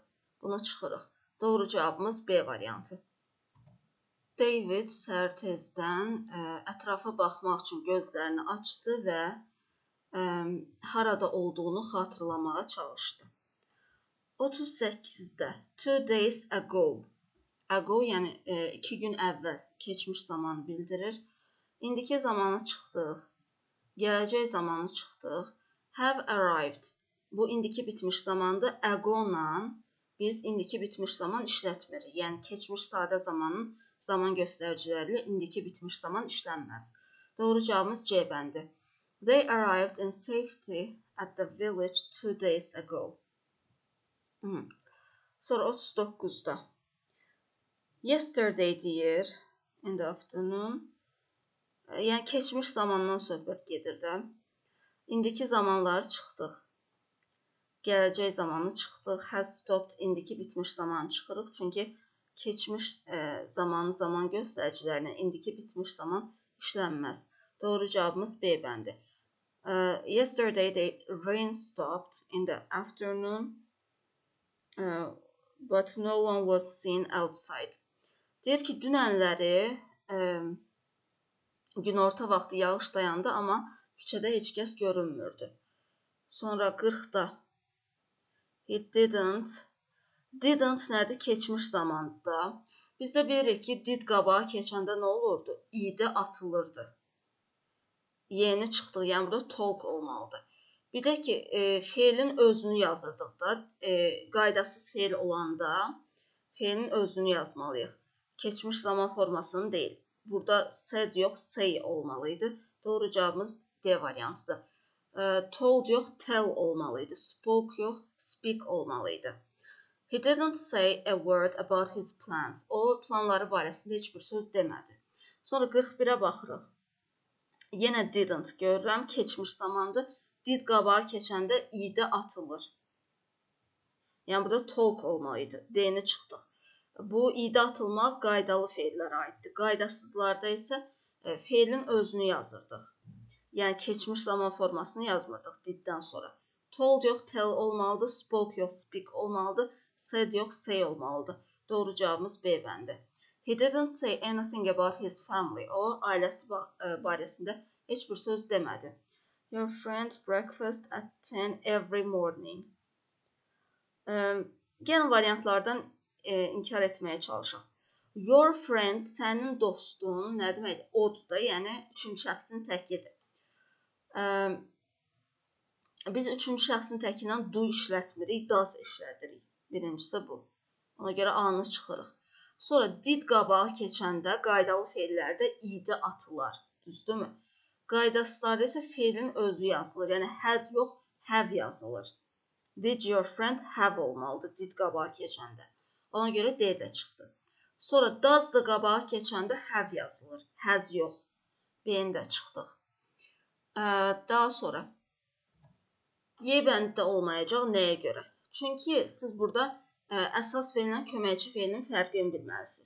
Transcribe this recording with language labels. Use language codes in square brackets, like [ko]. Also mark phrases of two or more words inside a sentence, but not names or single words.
[az] Bunu çıxırıq. Doğru cavabımız B variantı. David səhər tezdən ətrafa baxmaq üçün gözlərini açdı və harada olduğunu xatırlamağa çalışdı. [en] 38-də 2 days ago. [az] Ago yəni 2 gün əvvəl keçmiş zamanı bildirir. İndiki zamanı çıxdıq. Gələcək zamanı çıxdıq. [en] Have arrived. [az] Bu indiki bitmiş zamandır. Ago-la biz indiki bitmiş zaman işlətmirik. Yəni keçmiş sadə zamanın zaman göstəriciləri indiki bitmiş zaman işlənməz. Doğru cavabımız C bəndi. [en] They arrived in safety at the village 2 days ago. [az] Sonra 39-da. Yesterday deyir. [en] In the afternoon. [az] Yəni keçmiş zamandan söhbət gedir də. İndiki zamanları çıxdıq. Gələcək zamanı çıxdıq. [en] Has stopped [az] indiki bitmiş zamanı çıxırıq. Çünki keçmiş zaman göstəricilərinə indiki bitmiş zaman işlənməz. Doğru cavabımız B bəndi. [en] Yesterday the rain stopped in the afternoon, but no one was seen outside. [az] Deyir ki, dünənləri günorta vaxtı yağış dayandı, amma küçədə heç kəs görünmürdü. Sonra 40-da [en] he didn't. [az] Didn't nədir? Keçmiş zamanda. Biz də bilirik ki, did qabağa keçəndə nə olurdu? İdə atılırdı. Yeni çıxdıq, yəni burada talk olmalıdır. Bir də ki, feilin özünü yazırdıq da, qaydasız feil olanda feilin özünü yazmalıyıq. Keçmiş zaman formasını deyil. Burada said yox, say olmalıydı. Doğru cavabımız D variantıdır. Told yox, tell olmalıydı. Spoke yox, speak olmalıydı. [en] He didn't say a word about his plans. [az] O planları barəsində heç bir söz demədi. Sonra 41-ə baxırıq. Yenə didn't görürəm, keçmiş zamandır. Did qabağa keçəndə idə atılır. Yəni burada talk olmalıydı. D-ni çıxdıq. Bu idə atılmaq qaydalı feillərə aiddir. Qaydasızlarda isə feilin özünü yazırdıq. Yəni keçmiş zaman formasını yazmırdıq diddən sonra. Told yox, tell olmalıdır. Spoke yox, speak olmalıdır. Said yox, say olmalıdır. Doğru cavabımız B bəndi. [en] He didn't say anything about his family. [az] O, ailəsi barəsində heç bir söz demədi. [en] Your friend breakfast at 10 every morning. [az] Gəlin variantlardan inkar etməyə çalışaq. [en] Your friend, [az] sənin dostun, nə deməkdir? Odur da, yəni üçüncü şəxsin təkidir. Biz üçüncü şəxsin təki ilə do işlətmirik, does işlədirik. Birincisi bu. Ona görə A-nı çıxırıq. Sonra did qabağa keçəndə qaydalı feillərdə idə atılar. Düzdürmü? Qaydasızlarda isə feilin özü yazılır. Yəni had yox, have yazılır. [en] Did your friend have [az] olmalıdır did qabağa keçəndə. Ona görə D də çıxdı. Sonra does da qabağa keçəndə have yazılır. Has yox. B-ni də çıxdıq. Daha sonra Y bənddə olmayacaq. Nəyə görə? Çünki siz burada əsas feillə köməkçi feilin fərqini bilməlisiniz.